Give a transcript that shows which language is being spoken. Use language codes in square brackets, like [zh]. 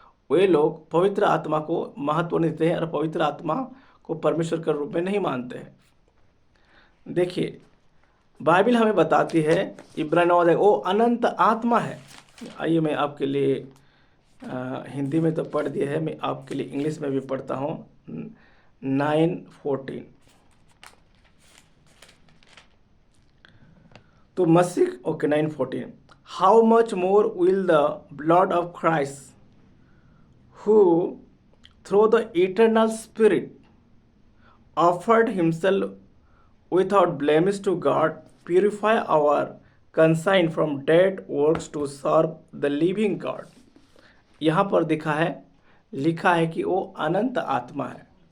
[hi] वे लोग पवित्र आत्मा को महत्व नहीं देते हैं और पवित्र आत्मा को परमेश्वर के रूप में नहीं मानते हैं। देखिए, बाइबल हमें बताती है, इब्रानियों वो अनंत आत्मा है। आइए मैं आपके लिए हिंदी में तो पढ़ दिया है, मैं आपके लिए इंग्लिश में भी पढ़ता हूँ। [en] 9:14 [hi] तो मसीह, [en] Okay 9:14, how much more will the blood of Christ who through the eternal spirit offered himself without blemish to God purify our conscience from dead works to serve the living God। [hi] यहाँ पर लिखा है कि वो अनंत आत्मा है।